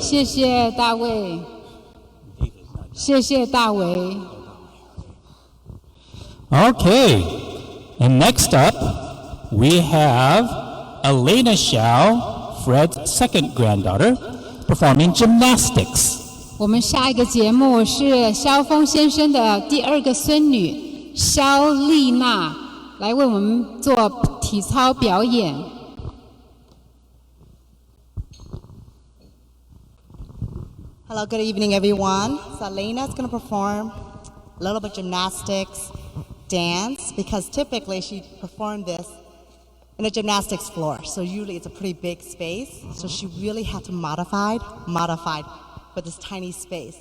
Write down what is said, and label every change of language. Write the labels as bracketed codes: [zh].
[zh] 谢谢大卫，谢谢大卫。 [en] Okay, and next up, we have Elena Hsiao, Fred's second granddaughter, performing gymnastics. [zh] 我们下一个节目是萧锋先生的第二个孙女肖丽娜来为我们做体操表演。 [en] Hello, good evening, everyone. So Lena's going to perform a little bit of gymnastics, dance, because typically she performed this in a gymnastics floor. So usually it's a pretty big space. So she really had to modify for this tiny space.